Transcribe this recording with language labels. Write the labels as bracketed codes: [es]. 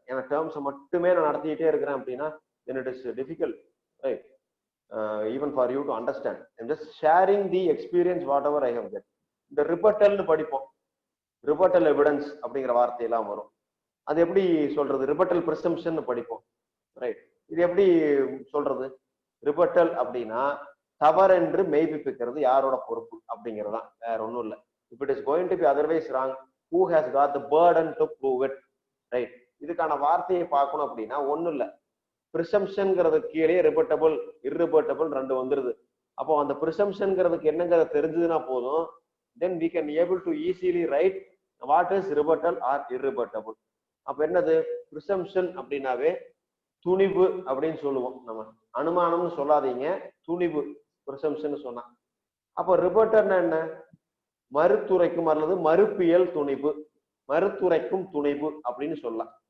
[ta] ஏன்னா terms மட்டுமே நான் நடத்திட்டே இருக்கிறேன் அப்படின்னா [en] then it is difficult, right? Even for you to understand. I'm just sharing the experience whatever I have get. [ta] இந்த rebuttal னு படிப்போம், rebuttal evidence அப்படிங்கிற வார்த்தையெல்லாம் வரும். அது எப்படி சொல்றது? rebuttal presumption னு படிப்போம், ரைட்? இது எப்படி சொல்றது? rebuttal அப்படின்னா தவறென்று மெய்ப்பிக்கிறது யாரோட பொறுப்பு அப்படிங்கிறதான், வேற ஒன்றும் இல்லை. [en] If it is going to be otherwise wrong, who has got the burden to prove it, right? [ta] இதுக்கான வார்த்தையை பார்க்கணும் அப்படின்னா ஒண்ணும் இல்லை, பிரிசம்ஷன்ங்கிறது கீழே ரிபட்டபிள் இர்ரிபட்டபிள் ரெண்டு வந்துருது. அப்போ அந்த பிரிசம்ஷன்ங்கிறதுக்கு என்னங்கிறத தெரிஞ்சதுன்னா போதும், [en] then we can able to easily write what is rebuttal or irrebutable. [ta] அப்ப என்னது? பிரிசம்ஷன் அப்படின்னாவே துணிவு அப்படின்னு சொல்லுவோம். நம்ம அனுமானம்னு சொல்லாதீங்க, துணிவு பிரிசம்ஷன் சொன்னா. அப்போ ரிபட்டர்னா என்ன? மறுத்துரைக்கும் அல்லது மறுப்பியல் துணிவு, மறுத்துரைக்கும் துணிவு அப்படின்னு சொல்லலாம்.